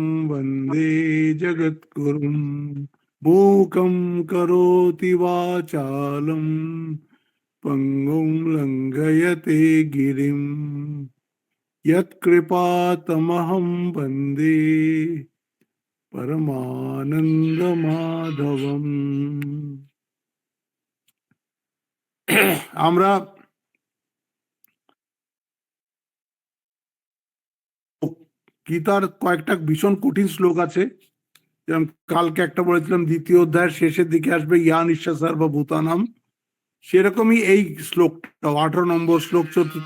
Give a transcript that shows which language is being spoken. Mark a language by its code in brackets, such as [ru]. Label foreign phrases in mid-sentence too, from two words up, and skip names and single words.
[sa] वन्दे जगद्गुरुम् मूकं करोति वाचालं पंगुं लंघयते गिरिं यत्कृपातमहं वन्दे परमानन्दमाधवम्। [bn] আমরা গীতার কয়েকটা ভীষণ কঠিন শ্লোক আছে, যেমন কালকে একটা বলেছিলাম দ্বিতীয় অধ্যায়ের শেষের দিকে আসবে [sa] ইয়া নিঃশ্বাসার বা ভূতানাম, [bn] সেরকমই এই শ্লোকটা 18 নম্বর শ্লোক, চতুর্থ।